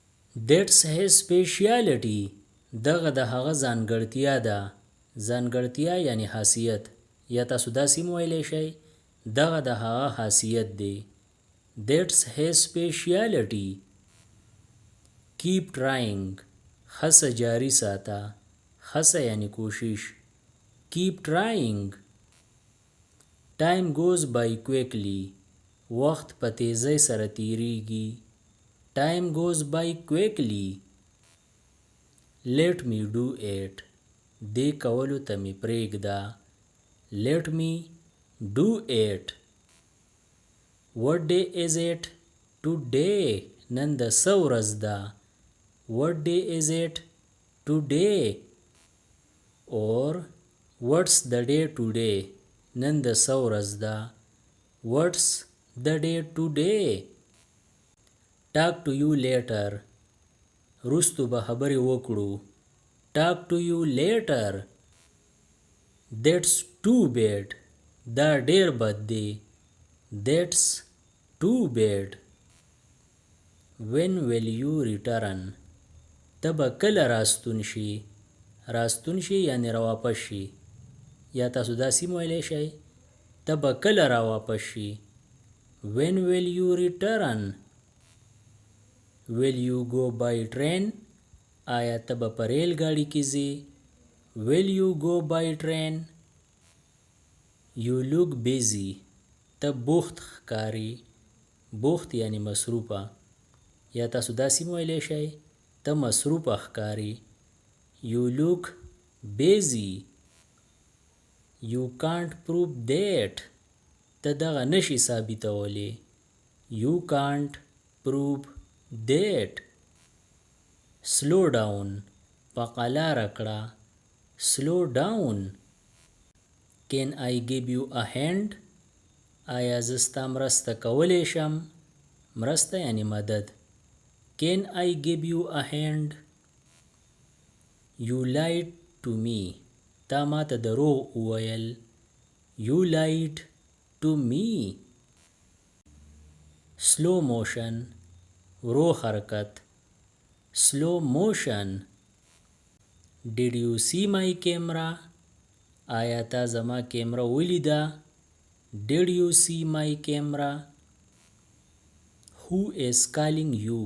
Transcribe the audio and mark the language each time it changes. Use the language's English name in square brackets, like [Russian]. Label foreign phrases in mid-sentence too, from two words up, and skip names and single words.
[English] That's his speciality. [Pashto] دغه د هغه ځانګړتیا ده. ځانګړتیا یعنی حاصیت. یا تاسو داسې هم ویلی شئ دغه د هغه حاصیت دی. [English] That's his speciality. Keep trying. [Pashto] هڅه جاري ساته. هڅه یعنی کوشش. [English] Keep trying. Time goes by quickly. [Pashto] وخت په تیزۍ سره تیریږي. [English] Time goes by quickly. Let me do it. [Pashto] دې کولو ته مې پرېږده. [English] Let me do it. What day is it? Today. [Pashto] نن د څه ورځ ده. [English] What day is it? Today. Or what's the day today? [Pashto] نن د څه ورځ ده. [English] What's the day today? Talk to you later. [Pashto] رستو به خبرې وکړو. [English] Talk to you later. That's too bad. [Pashto] دا ډیر بد دی. [English] That's too bad. When will you return? [Pashto] ته به کله راستون شي. راستون شي یعنی راواپس شي. یا تاسو داسې هم ویلی شئ ته به کله راواپس شي. [English] When will you return? Will you go by train? [Pashto] آیا ته به په ریل ګاډي کې ځې. [English] Will you go by train? You look busy. [Pashto] ته بوخت ښکارې. بوخت یعنی مصروفه. یا تاسو داسې هم ویلی شئ ته مصروفه ښکارې. [English] You look busy. You can't prove that. [Pashto] ته دغه نشي ثابتولی. [English] You can't prove that. Slow down. [Pashto] په قلاره کړه. [English] Slow down. Can I give you a hand? [Pashto] آیا زه ستا مرسته کولی شم. مرسته یعنی مدد. [English] Can I give you a hand? You lied to me. [Pashto] تا ما ته دروغ وویل. [English] You lied to me. Slow motion. [Pashto] ورو حرکت. [English] Slow motion. Did you see my camera? [Pashto] آیا تا زما کیمرا ولیده. [English] Did you see my camera? Who is calling you?